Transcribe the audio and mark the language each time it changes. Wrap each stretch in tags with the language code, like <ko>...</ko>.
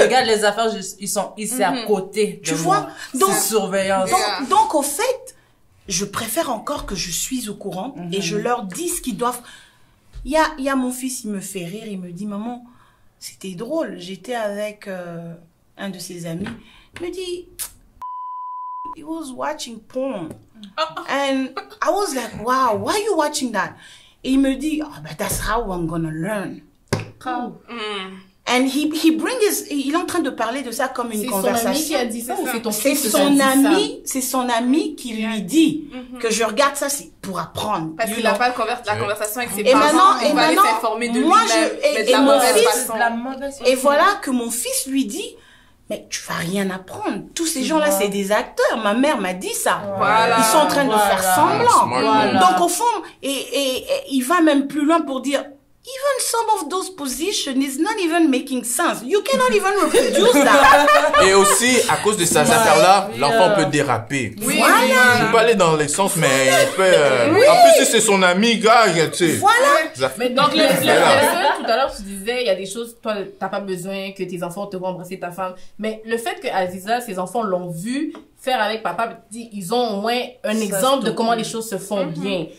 <fr>Regarde les affaires, ils sont ici à côté. Tu vois? Donc, surveillance. Donc, au fait, je préfère encore que je suis au courant et je leur dis ce qu'ils doivent. Il y a mon fils, il me fait rire, il me dit, maman, c'était drôle. J'étais avec un de ses amis. Il me dit,</fr> <en>he was watching porn. And I was like, wow, why are you watching that?</en> <fr>Et il me dit,</fr> <en>oh, but that's how I'm gonna learn. And</en> <fr>il est en train de parler de ça comme une conversation. C'est son ami qui a dit ça ou c'est ton fils? C'est son ami qui lui dit que je regarde ça, c'est pour apprendre. Parce qu'il n'a pas la conversation avec ses parents. Et maintenant, s'informer de lui-même, de la mauvaise façon. Et voilà que mon fils lui dit, mais tu vas rien apprendre. Tous ces gens-là, c'est des acteurs. Ma mère m'a dit ça. Ils sont en train de faire semblant. Donc au fond, et il va même plus loin pour dire,</fr> <en>even some of those positions is not even making sense. You cannot even reproduce that.</en> <fr>Et aussi, à cause de ces affaires-là, l'enfant peut déraper. Voilà. Je ne peux pas aller dans les sens, mais il peut... En plus, si c'est son ami, gars, tu sais. Voilà. Mais donc, tout à l'heure, tu disais, il y a des choses, toi, t'as pas besoin que tes enfants te voient embrasser ta femme. Mais le fait que Aziza, ses enfants l'ont vu faire avec papa, ils ont au moins un exemple de comment les choses se font bien.</fr>